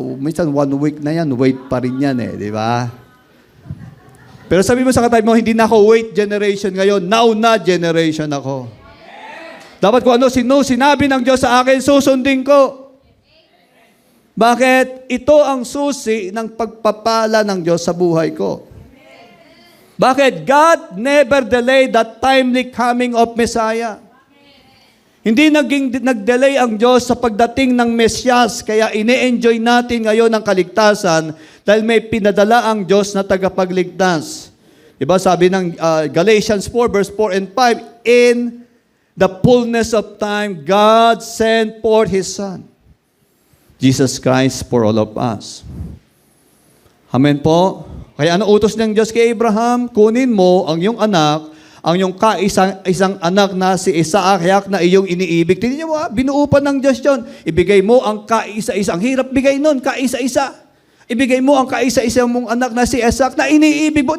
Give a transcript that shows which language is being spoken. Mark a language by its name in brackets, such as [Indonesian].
[Filipino] Minsan 1 week na yan, wait pa rin yan eh, di ba? Pero sabi mo sa katabi mo, hindi na ako wait generation ngayon, now na generation ako. Dapat kung ano sinabi ng Diyos sa akin, susundin ko. Bakit? Ito ang susi ng pagpapala ng Diyos sa buhay ko. Bakit? [English] God never delayed the timely coming of Messiah. [Filipino] Hindi nag-delay ang Diyos sa pagdating ng Mesyas, kaya ine-enjoy natin ngayon ang kaligtasan dahil may pinadala ang Diyos na tagapagligtas. Diba sabi ng [English] Galatians 4 verse 4 and 5, in the fullness of time, God sent forth His Son, Jesus Christ for all of us. [Filipino] Amen po? Kaya ano utos ng Diyos kay Abraham? Kunin mo ang iyong anak, ang iyong isang anak na si Isaac na iyong iniibig. Tingnan niyo mo, binuupan ng Diyos yun. Ibigay mo ang kaisa-isa. Ang hirap bigay nun, kaisa-isa. Ibigay mo ang kaisa-isa mong anak na si Isaac na iniibig mo.